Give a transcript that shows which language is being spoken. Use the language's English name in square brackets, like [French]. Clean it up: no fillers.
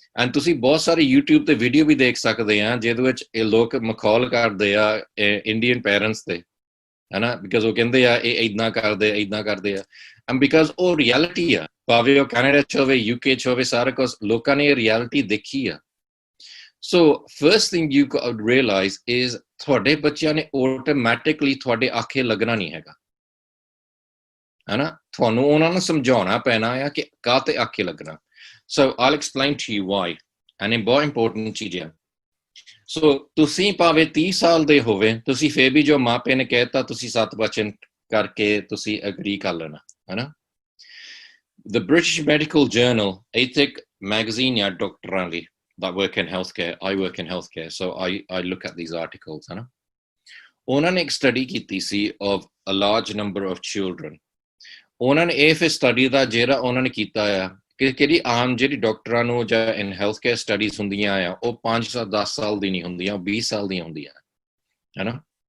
[Punjabi] And ਤੁਸੀਂ ਬਹੁਤ ਸਾਰੇ YouTube ਤੇ ਵੀਡੀਓ ਵੀ ਦੇਖ ਸਕਦੇ ਆ ਜਿਹਦੇ ਵਿੱਚ ਇਹ ਲੋਕ ਮਖੌਲ ਕਰਦੇ ਆ ਇੰਡੀਅਨ ਪੇਰੈਂਟਸ ਤੇ, ਹਨਾ, ਬਿਕਾਜ਼ ਉਹ ਕਹਿੰਦੇ ਆ ਇਹ ਇੱਦਾਂ ਕਰਦੇ ਆ, ਐਂਡ ਬਿਕਾਜ਼ ਉਹ ਰਿਐਲਿਟੀ ਆ, ਭਾਵੇਂ ਉਹ ਕੈਨੇਡਾ 'ਚ ਹੋਵੇ, UK 'ਚ ਹੋਵੇ, ਸਾਰਾ ਕੁਝ ਲੋਕਾਂ ਨੇ ਇਹ ਰਿਐਲਿਟੀ ਦੇਖੀ ਆ। [English] so first thing you realize is [Punjabi] ਤੁਹਾਡੇ ਬੱਚਿਆਂ ਨੇ ਆਟੋਮੈਟਿਕਲੀ ਤੁਹਾਡੇ ਆਖੇ ਲੱਗਣਾ ਨਹੀਂ ਹੈਗਾ, ਹਨਾ। ਤੁਹਾਨੂੰ ਉਹਨਾਂ ਨੂੰ ਸਮਝਾਉਣਾ ਪੈਣਾ ਆ ਕਿ ਕਾਹਤੇ ਆਖੇ ਲੱਗਣਾ। [English] So I'll explain to you why, and [Punjabi] ਇਹ ਬਹੁਤ ਇੰਪੋਰਟੈਂਟ ਚੀਜ਼ ਆ। ਸੋ ਤੁਸੀਂ ਭਾਵੇਂ 30 ਸਾਲ ਦੇ ਹੋਵੇ, ਤੁਸੀਂ ਫੇਰ ਵੀ ਜੋ ਮਾਪੇ ਨੇ ਕਹਿਤਾ ਤੁਸੀਂ ਸੱਤ ਬਚਨ ਕਰਕੇ ਤੁਸੀਂ ਅਗਰੀ ਕਰ ਲੈਣਾ, ਹਨਾ। [English] The British Medical Journal, [Punjabi] ਇੱਥੇ ਇੱਕ ਮੈਗਜ਼ੀਨ ਆ ਡਾਕਟਰਾਂ ਦੀ [English] that work in healthcare, I work in healthcare, so I look at these articles, ਹਨਾ। [Punjabi] ਉਹਨਾਂ ਨੇ ਇੱਕ ਸਟੱਡੀ ਕੀਤੀ ਸੀ [English] of a large number of children। [Punjabi] ਉਹਨਾਂ ਨੇ ਇਹ ਫਿਰ ਸਟੱਡੀ ਦਾ ਜਿਹੜਾ ਉਹਨਾਂ ਨੇ ਕੀਤਾ ਆ ਕਿ ਕਿਹੜੀ ਆਮ ਜਿਹੜੀ ਡਾਕਟਰਾਂ ਨੂੰ ਜਾਂ [English] in health care studies [Punjabi] ਹੁੰਦੀਆਂ ਆ ਉਹ 5-10 ਸਾਲ ਦੀ ਨਹੀਂ ਹੁੰਦੀਆਂ, ਉਹ 20 ਸਾਲ ਦੀਆਂ ਹੁੰਦੀਆਂ, ਹਨਾ।